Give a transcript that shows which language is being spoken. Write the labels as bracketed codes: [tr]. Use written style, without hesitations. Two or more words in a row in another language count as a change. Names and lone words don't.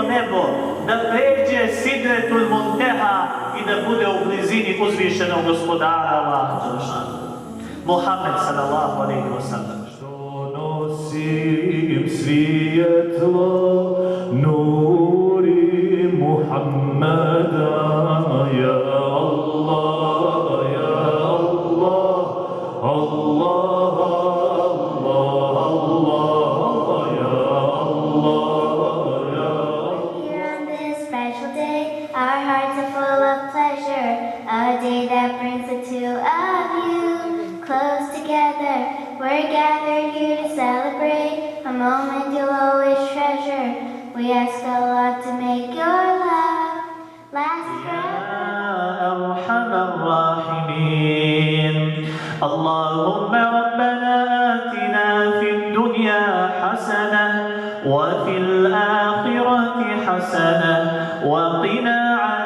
[bs] nebo, da pređe Sidretul Munteha i da bude u blizini uzvišenog gospodara Allaha dželešanu. [ar] محمد صلى الله عليه وسلم. [bs] Što nosim svijetlo, nuri Muhammeda, [ar] يا الله، يا الله، الله، الله، الله، يا الله، يا [en] Here on this special day, our hearts are full of pleasure, a day that brings the two of you close together. We're gathered here to celebrate a moment you'll always treasure. We ask Allah to make your love last forever. [ar] أرحم الراحمين اللهم ربنا آتنا في الدنيا حسنة وفي الآخرة حسنة وقنا